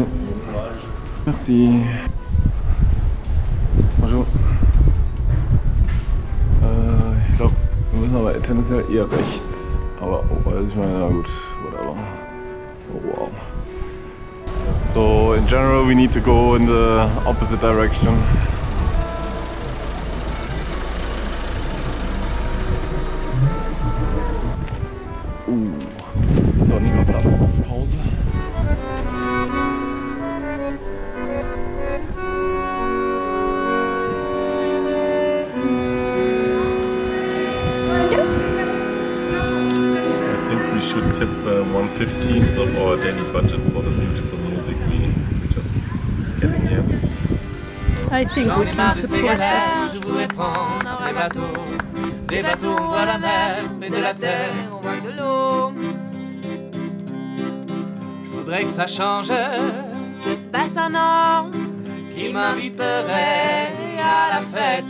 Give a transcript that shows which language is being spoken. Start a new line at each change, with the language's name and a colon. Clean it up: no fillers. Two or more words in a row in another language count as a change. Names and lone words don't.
French: Merci. Bonjour.
German: Ich glaube, wir müssen aber tendenziell eher rechts. Aber, ich meine, na gut, whatever.
English: Oh wow. So, in general, we need to go in the opposite direction.
German: Sonniger Platz, Pause.
English: I think we should tip 1/15 of our daily budget for the beautiful music we just getting here. I think we can support that.
French: Je voudrais prendre des bateaux, on voit la mer, et de la terre, on voit de l'eau. Je voudrais que ça change, que passe un an, qui m'inviterait à la fête.